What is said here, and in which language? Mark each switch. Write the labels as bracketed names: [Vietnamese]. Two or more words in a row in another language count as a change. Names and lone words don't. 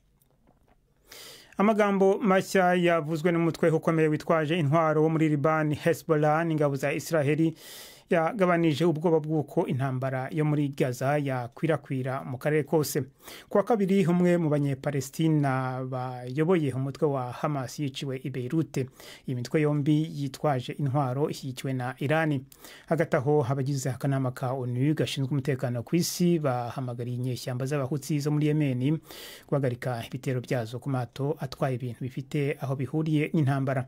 [Kinyarwanda] Amagambo mashya yavuzwe n'umutwe ukomeye witwaje intwaro wo muri Liban Hezbollah n'ingabo za Israeli yagabanije ubwoba bw'uko intambara yo muri Gaza yakwirakwira mu karere kose. Kuwa kabiri umwe mu banyepalestina bayoboye umutwe wa Hamas yiciwe i Beirut. Iyi mitwe yombi yitwaje intwaro ishyigikiwe na Irani. Hagati aho abagize akanama ka ONU gashinzwe umutekano ku isi bahamagariye inyeshyamba z'abahutsi zo muri Yemen guhagarika ibitero byazo ku mato atwaye ibintu bifite aho bihuriye n'intambara.